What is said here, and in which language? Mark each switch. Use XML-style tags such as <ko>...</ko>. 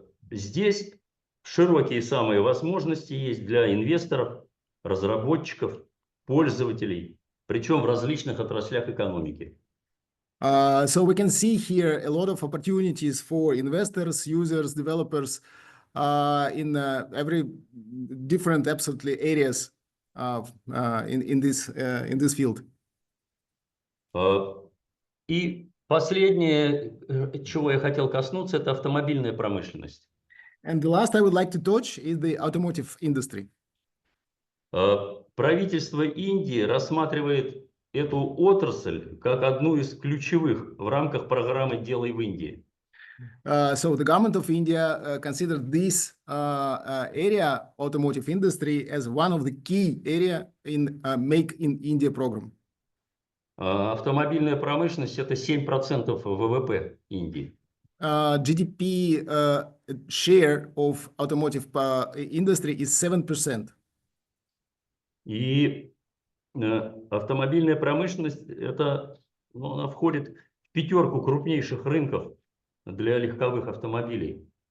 <ru>Здесь широкие самые возможности есть для инвесторов, разработчиков, пользователей, причем в различных отраслях экономики.</ru> <en>So we can see here a lot of opportunities for investors, users, developers in every different absolutely areas in this field.</en> <ru>И последнее, чего я хотел коснуться, это автомобильная промышленность.</ru> <en>And the last I would like to touch is the automotive industry.</en> <ru>Правительство Индии рассматривает эту отрасль как одну из ключевых в рамках программы «Делай в Индии».</ru> <en>So the government of India considered this area, automotive industry, as one of the key area in Make in India program.</en> <ru>Автомобильная промышленность – это 7% ВВП Индии.</ru> <en>GDP share of automotive industry is 7%.</en> <ru>И автомобильная промышленность это, ну, она входит в пятерку крупнейших рынков для легковых автомобилей.</ru>